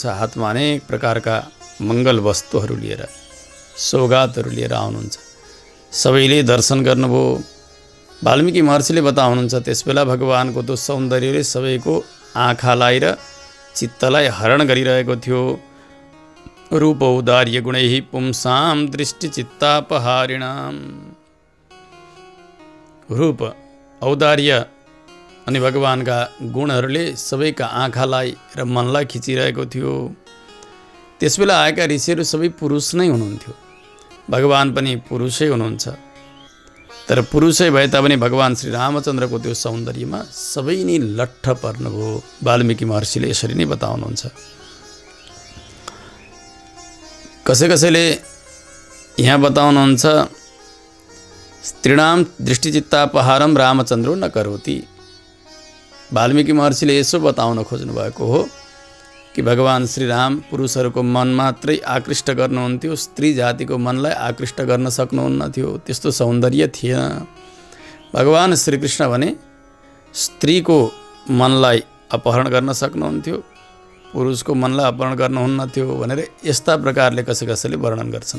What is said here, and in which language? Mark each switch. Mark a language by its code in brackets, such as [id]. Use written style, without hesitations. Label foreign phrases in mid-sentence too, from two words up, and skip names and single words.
[ne] हातमा अनेक प्रकारका मङ्गल वस्तुहरू लिएर, सौगातहरू लिएर आउनुहुन्छ। सबैले दर्शन गर्नुभयो। वाल्मीकि महर्षिले बताउनुहुन्छ, त्यसबेला भगवानको त्यो सौन्दर्यले सबैको आँखालाई र चित्तलाई हरण गरिरहेको थियो। [sa] रूप औदार्य गुणैः पुंसां दृष्टिचित्तापहारिणाम। [ne] रूप औदार्य अनि भगवानका गुणहरूले सबैका आँखालाई र मनलाई खिचिरहेको थियो। त्यसबेला आएका ऋषिहरू सबै पुरुष नै हुनुहुन्थ्यो। भगवान पनि पुरुषै हुनुहुन्छ। तर पुरुषै भए तापनि भगवान श्री रामचन्द्रको त्यो सौन्दर्यमा सबै नै लट्ठ पर्नुभयो। वाल्मीकि महर्षिले यसरी नै बताउनुहुन्छ। कसैले यहाँ बताउनुहुन्छ, [sa] स्त्रीणाम दृष्टिचित्तापहारम रामचन्द्रो न करोति। [ne] वाल्मीकि महर्षिले यसो बताउन खोज्नु भएको हो कि भगवान श्रीराम पुरुषहरूको मन मात्रै आकृष्ट गर्नुहुन्थ्यो, स्त्री जातिको मनलाई आकृष्ट गर्न सक्नुहुन्न थियो। त्यस्तो सौन्दर्य थिएन। भगवान श्रीकृष्ण भने स्त्रीको मनलाई अपहरण गर्न सक्नुहुन्थ्यो, पुरुषको मनलाई अपहरण गर्नुहुन्न थियो भनेर यस्ता प्रकारले कसैले वर्णन गर्छन्।